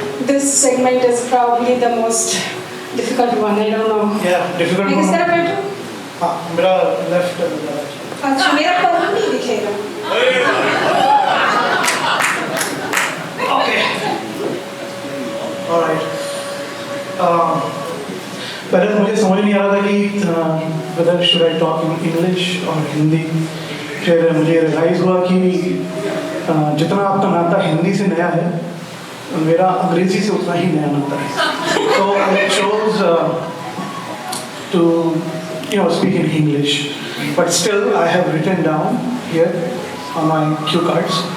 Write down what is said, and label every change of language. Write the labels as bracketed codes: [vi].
[en] This segment is probably the most difficult one. I don't know. Yeah, difficult Is one. there a better? [hi] हाँ, मेरा left अच्छा, मेरा पढ़ना नहीं दिखेगा. [en] Okay. All right. [hi] पहले मुझे समझ नहीं आ रहा था कि [en] whether should I talk in English or [hi] Hindi. फिर मुझे रियलाइज हुआ कि जितना आपका नाता हिंदी से नया है, मेरा अंग्रेजी से उतना ही नया नाता है. [en] So I chose to speak in English, but still I have written down here on my cue cards.